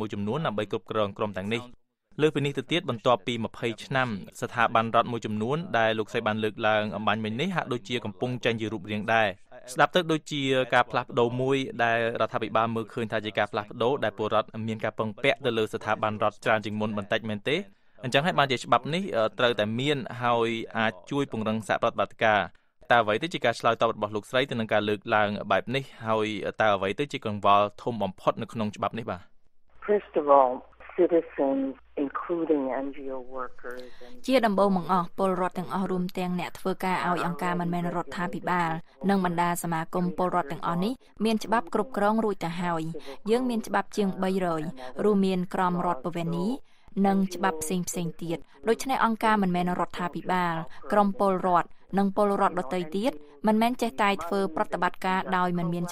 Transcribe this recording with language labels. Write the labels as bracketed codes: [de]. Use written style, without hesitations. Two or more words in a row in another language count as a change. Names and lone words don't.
[km] មួយចំនួនដើម្បីគ្រប់គ្រងក្រុមទាំងនេះលើពីនេះទៅទៀតបន្ទាប់ពី20ឆ្នាំស្ថាប័នរដ្ឋមួយចំនួនដែលលោកស្រីបានលើកឡើងអំបញ្ញមិញនេះហាក់ដូចជាកំពុងចេញជារូបរាងដែរស្ដាប់ទៅដូចជាការផ្លាស់ប្ដូរមួយដែលរដ្ឋាភិបាលមើលឃើញថាជាការផ្លាស់ប្ដូរដែលពលរដ្ឋមានការពឹងពាក់ទៅលើស្ថាប័នរដ្ឋច្រើនជាងមុនបន្តិចមែនទេអញ្ចឹងហើយបានជាច្បាប់នេះត្រូវតែមានហើយអាចជួយពង្រឹងសហប្រតិបត្តិការតើអ្វីទៅជាការឆ្លើយតបរបស់លោកស្រីទៅនឹងការលើកឡើងបែបនេះហើយតើអ្វីទៅជាកង្វល់ធំបំផុតនៅក្នុងច្បាប់នេះបាទ [en] First of all, citizens including NGO workers [km] ជាដំបូងបង្អស់ពលរដ្ឋទាំងអស់រួមទាំងអ្នកធ្វើការឲ្យអង្គការមិនមែនរដ្ឋាភិបាលនិងបណ្ដាសមាគមពលរដ្ឋទាំងអស់នេះមានច្បាប់គ្រប់គ្រងរួចទៅហើយយើងមានច្បាប់ជាង300រួមមានក្រមរដ្ឋ បវេណីនិងច្បាប់ផ្សេងទៀតដូច្នេះអង្គការមិនមែនរដ្ឋាភិបាលក្រមពលរដ្ឋនិងពលរដ្ឋដទៃទៀតមិនមែនចេះតែធ្វើប្រតិបត្តិការដោយមិនមាន